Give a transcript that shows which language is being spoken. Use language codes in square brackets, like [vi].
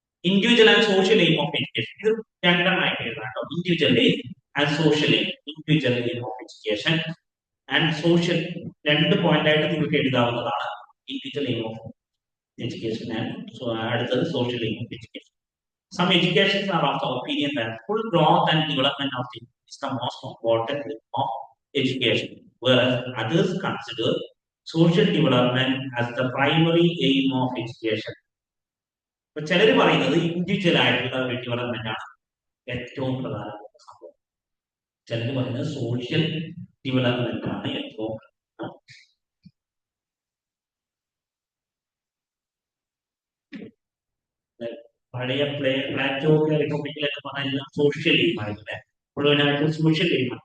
[en] individual and social aim of education [ml] ഇത് രണ്ടെണ്ണമായിട്ട് എഴുതാട്ടോ. [en] Individual aim and social aim. Individual aim of education and social [ml] രണ്ട് point ആയിട്ട് നിങ്ങൾക്ക് എഴുതാവുന്നതാണ്. [en] Individual aim of education and അടുത്തത് social aim of education. Some educations are of the opinion that full growth and development of the is the most important of education, whereas others consider social development as the primary aim of education. [ml] അപ്പൊ ചിലർ പറയുന്നത് individual ആയിട്ടുള്ള ഒരു development ആണ് ഏറ്റവും പ്രധാനപ്പെട്ട സംഭവം. ചിലർ പറയുന്നത് സോഷ്യൽ ഡെവലപ്മെന്റ് ആണ് ഏറ്റവും പഴയ പ്ലാറ്റോ റിപ്പബ്ലിക്കിലൊക്കെ പറഞ്ഞാൽ സോഷ്യൽ എയിമായിട്ടില്ലേ, മുഴുവനായിട്ട് സോഷ്യൽ എയിമാണ്.